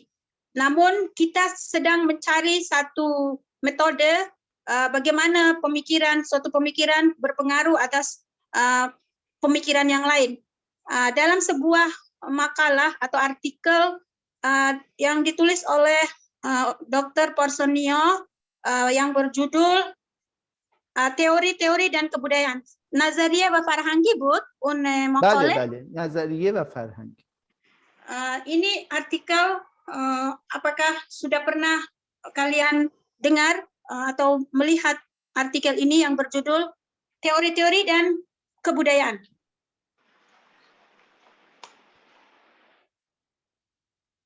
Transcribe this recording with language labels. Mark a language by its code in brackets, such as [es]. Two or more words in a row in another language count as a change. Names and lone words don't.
[id] Namun kita sedang mencari satu metode bagaimana suatu pemikiran berpengaruh atas pemikiran yang lain. Dalam sebuah makalah atau artikel yang ditulis oleh Dr. Porsonio yang berjudul Teori-teori dan Kebudayaan. [fa] نظریه و فرهنگی بود اون مقاله؟ بله نظریه و فرهنگ. [id] Ini artikel apakah sudah pernah kalian dengar atau melihat artikel ini yang berjudul Teori-teori dan Kebudayaan?